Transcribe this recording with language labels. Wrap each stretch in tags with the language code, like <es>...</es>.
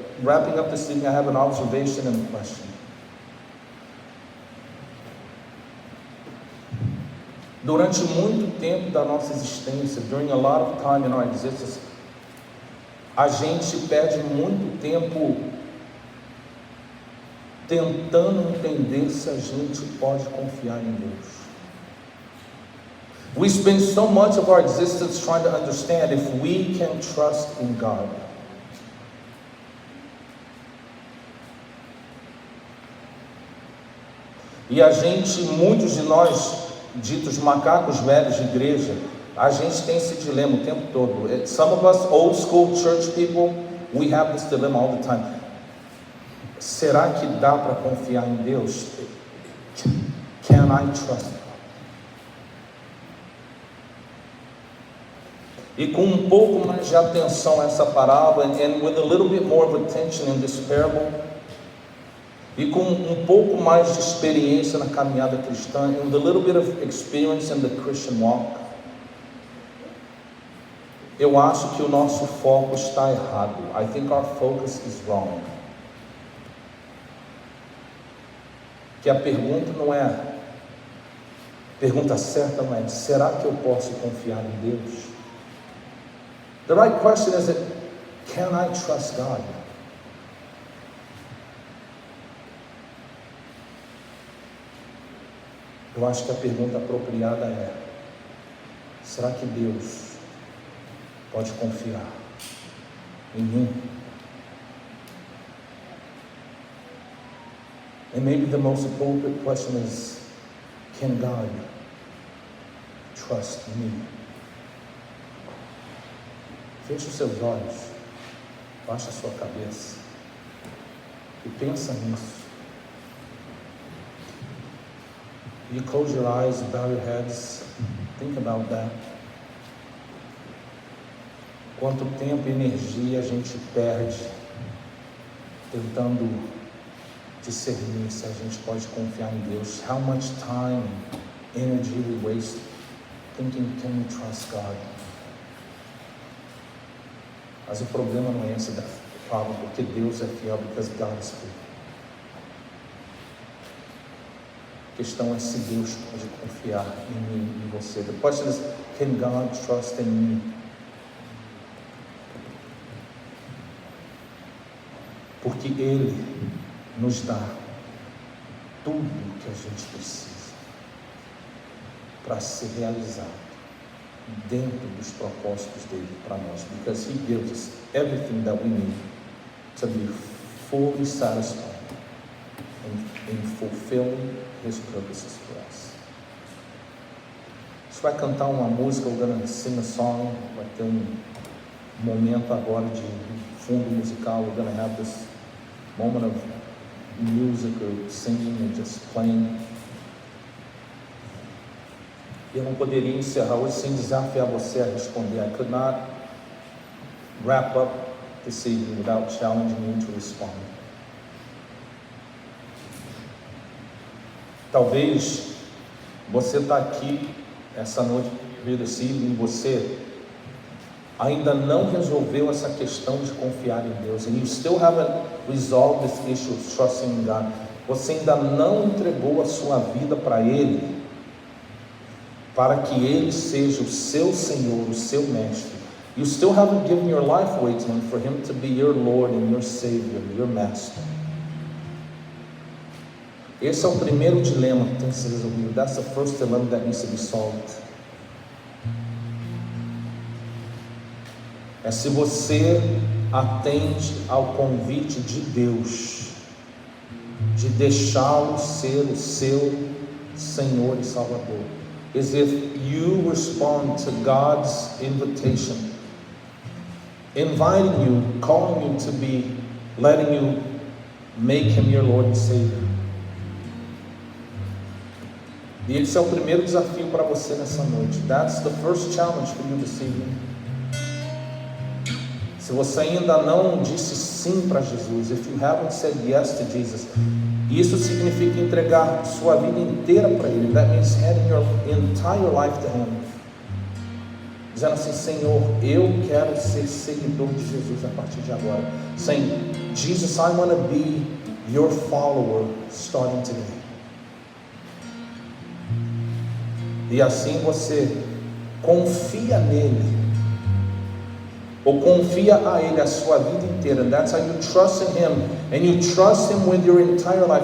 <en>wrapping up this evening, I have an observation and a question.</en> <pt>Durante muito tempo da nossa existência,</pt> <en>during a lot of time in our existence,</en> <pt>a gente perde muito tempo tentando entender se a gente pode confiar em Deus.</pt> <en>We spend so much of our existence trying to understand if we can trust in God.</en> <pt>E a gente, muitos de nós, ditos macacos velhos de igreja, a gente tem esse dilema o tempo todo.</pt> <en>Some of us old school church people, we have this dilemma all the time.</en> <pt>Será que dá para confiar em Deus?</pt> <en>Can I trust God?</en> <pt>E com um pouco mais de atenção a essa parábola,</pt> <en>and with a little bit more of attention in this parable,</en> <pt>e com um pouco mais de experiência na caminhada cristã,</pt> <en>and with a little bit of experience in the Christian walk,</en> <pt>eu acho que o nosso foco está errado.</pt> <en>I think our focus is wrong.</en> <pt>Que a pergunta não é, pergunta certa não é, será que eu posso confiar em Deus?</pt> <en>The right question is, can I trust God?</en> <pt>Eu acho que a pergunta apropriada é, será que Deus pode confiar em mim?</pt> <en>And maybe the most appropriate question is, can God trust me?</en> <pt>Feche os seus olhos, baixa a sua cabeça e pensa nisso.</pt> <en>You close your eyes, bow your heads, think about that.</en> <pt>Quanto tempo e energia a gente perde tentando discernir se a gente pode confiar em Deus.</pt> <en>How much time and energy we waste thinking, can we trust God?</en> <pt>Mas o problema não é esse da palavra, porque Deus é fiel,</pt> <en>because God is faithful.</en> <pt>A questão é se Deus pode confiar em mim e em você.</pt> <en>The question is, can God trust in me?</en> <pt>Porque Ele nos dá tudo o que a gente precisa para ser realizado dentro dos propósitos dele para nós,</pt> <en>because He gives us everything that we need to be fully satisfied in fulfilling His purposes for us.</en> <pt>A gente vai cantar uma música,</pt> <en>we're going to sing a song,</en> <pt>vai ter momento agora de fundo musical,</pt> <en>we're going to have this moment of music or singing and just playing.</en> <pt>Eu não poderia encerrar hoje sem desafiar você a responder.</pt> <en>I could not wrap up this evening without challenging you to respond.</en> <pt>Talvez você está aqui essa noite,</pt> <en>this evening,</en> <pt>você ainda não resolveu essa questão de confiar em Deus.</pt> <en>And you still haven't resolved this issue of trusting in God.</en> <pt>Você ainda não entregou a sua vida para Ele, para que Ele seja o seu Senhor, o seu Mestre.</pt> <en>You still haven't given your life away to Him for Him to be your Lord and your Savior, your Master.</en> <pt>Esse é o primeiro dilema que tem que ser resolvido.</pt> <en>That's the first dilemma that needs to be solved.</en> <pt>É se você atende ao convite de Deus de deixá-lo ser o seu Senhor e Salvador.</pt> <en>Is if you respond to God's invitation, inviting you, calling you to be, letting you make Him your Lord and Savior.</en> <pt>E esse é o primeiro desafio para você nessa noite.</pt> <en>That's the first challenge for you this evening.</en> <pt>Se você ainda não disse sim para Jesus,</pt> <en>if you haven't said yes to Jesus,</en> <pt>isso significa entregar sua vida inteira para Ele.</pt> <en>That means handing your entire life to Him.</en> <pt>dizendo assim: Senhor, eu quero ser seguidor de Jesus a partir de agora.</pt> <en>Saying, Jesus, I want to be your follower starting today.</en> <pt>E assim você confia nele, ou confia a ele a sua vida inteira.</pt> <en>And that's how you trust in him, and you trust him with your entire life.</en>